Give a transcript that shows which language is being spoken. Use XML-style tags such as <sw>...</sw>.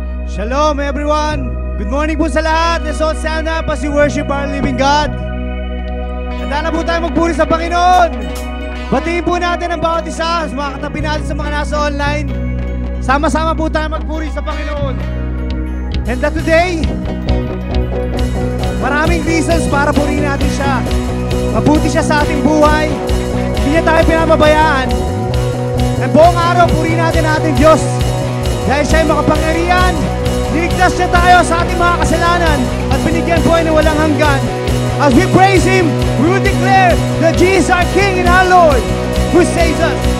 <en>Shalom everyone! Good morning po sa lahat. Let's all stand up as we worship our living God.</en> <tl>Handa na po tayo magpuri sa Panginoon. Batiin po natin ang bawat isa, mga katabi natin sa mga nasa online. Sama-sama po tayo magpuri sa Panginoon. And that today, maraming reasons para purihin natin siya. Mabuti siya sa ating buhay. Hindi niya tayo pinapabayaan. And buong araw, purihin natin ating Diyos. Dahil siya ay makapangyarihan. Niligtas niya tayo sa ating mga kasalanan at binigyan buhay na walang hanggan.</tl> <en>As we praise Him, we will declare that Jesus is our King and our Lord who saves us.</en>